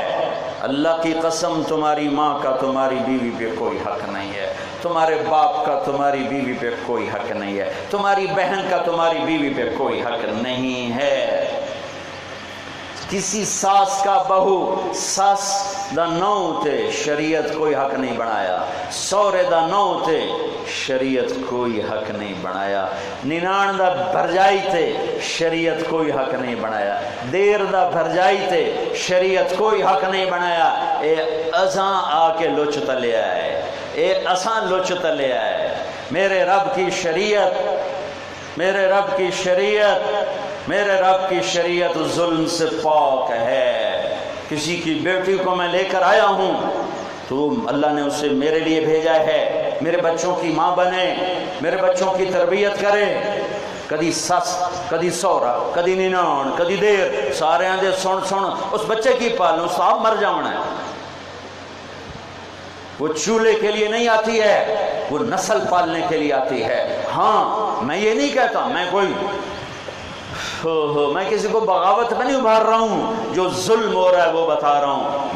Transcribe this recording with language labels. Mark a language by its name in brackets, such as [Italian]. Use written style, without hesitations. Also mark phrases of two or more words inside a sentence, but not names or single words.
[Urdu] اللہ کی قسم، تمہاری ماں کا تمہاری بیوی پہ کوئی حق نہیں ہے، تمہارے باپ کا تمہاری بیوی پہ کوئی حق نہیں ہے، تمہاری بہن کا تمہاری بیوی پہ کوئی حق نہیں ہے۔ کسی ساس کا بہو، [Punjabi] ساس دا نو تے شریعت کوئی حق نہیں بنایا، سورے دا نو تے شریعت کوئی حق نہیں بنایا، ننان دا بھرجائی تے شریعت کوئی حق نہیں بنایا، دیر دا بھرجائی تے شریعت کوئی حق نہیں بنایا۔ اے اساں آ کے لچ تلے آئے، اے اساں لچ تلے آئے۔ [Urdu] میرے رب کی شریعت، میرے رب کی شریعت، میرے رب کی شریعت ظلم سے پاک ہے۔ کسی کی بیٹی کو میں لے کر آیا ہوں تو اللہ نے اسے میرے لیے بھیجا ہے، میرے بچوں کی ماں بنے، میرے بچوں کی تربیت کرے۔ [Punjabi] کدی سس، کدی سورا، کدی ننان، کدی دیر، سارے آندے سن سن اس بچے کی پالوں، صاحب مر جانا ہے۔ [Urdu] وہ چولہے کے لیے نہیں آتی ہے، وہ نسل پالنے کے لیے آتی ہے۔ ہاں میں یہ نہیں کہتا میں کوئی میں کسی کو بغاوت میں نہیں ابھار رہا ہوں، جو ظلم ہو رہا ہے وہ بتا رہا ہوں۔